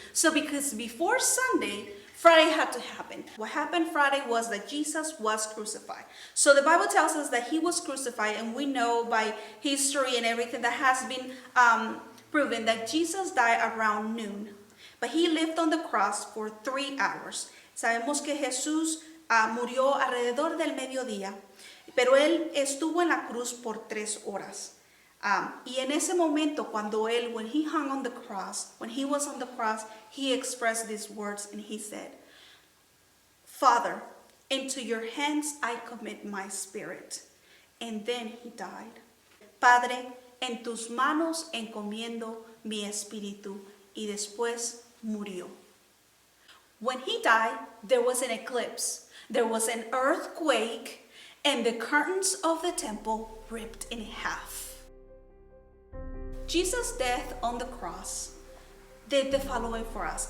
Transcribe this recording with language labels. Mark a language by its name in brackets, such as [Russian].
[English] So because before Sunday, Friday had to happen. What happened Friday was that Jesus was crucified. So the Bible tells us that he was crucified, and we know by history and everything that has been proven that Jesus died around noon. But he lived on the cross for 3 hours. [Spanish] Sabemos que Jesús murió alrededor del mediodía, pero él estuvo en la cruz por 3 horas. Y en ese momento, [English] when he hung on the cross, when he was on the cross, he expressed these words and he said, "Father, into your hands I commit my spirit." And then he died. [Spanish] Padre, en tus manos encomiendo mi espíritu. Y después murió. [English] When he died, there was an eclipse. There was an earthquake, and the curtains of the temple ripped in half. Jesus' death on the cross did the following for us.